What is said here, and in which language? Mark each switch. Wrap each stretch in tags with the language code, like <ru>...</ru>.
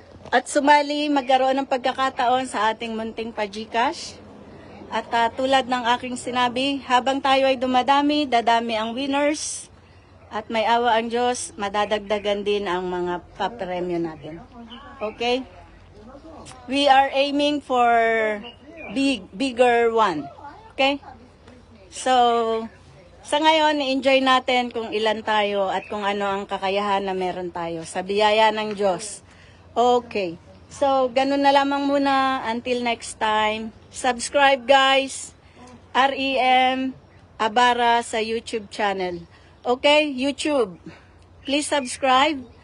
<tl>At sumali, magkaroon ng pagkakataon sa ating munting pa-Gcash. At tulad ng aking sinabi, habang tayo ay dumadami, dadami ang winners. At may awa ang Diyos, madadagdagan din ang mga papremyo natin. Okay?</tl> <en>We are aiming for bigger one. Okay?</en> <tl>So, sa ngayon, enjoy natin kung ilan tayo at kung ano ang kakayahan na meron tayo sa biyaya ng Diyos. Okay. So, ganun na lamang muna.</tl> <en>Until next time. Subscribe guys. REM Abara sa YouTube channel. Okay? YouTube. Please subscribe.</en>